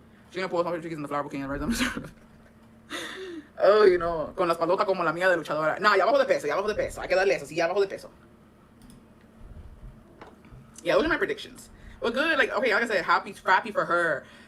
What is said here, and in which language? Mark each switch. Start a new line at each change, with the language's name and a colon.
English: She's gonna pull some chickens in the flower bouquet and raise them. Oh, you know,
Spanish: con la espaldota como la mía de luchadora. No, ya abajo de peso, ya abajo de peso. Hay que darle eso, sí, ya abajo de peso.
English: Yeah, those are my predictions. But good, like, okay, like I said, happy for her.